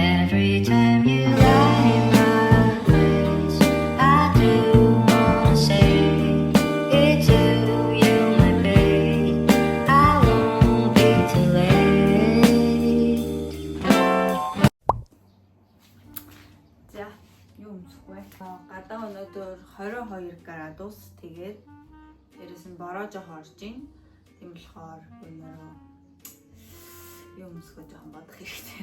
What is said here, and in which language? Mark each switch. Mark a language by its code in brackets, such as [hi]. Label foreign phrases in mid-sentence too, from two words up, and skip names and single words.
[en] Every time you light my place, I do wanna say it's you, you're my babe. I won't be too late. [mn] За, юу өмсөх вэ? Гадаа өнөөдөр 22 градус. Тэгээд дээрээс нь бороо жоох орж ийн. Тийм болохоор өнөө юу өмсөх жоохон бодох хэрэгтэй.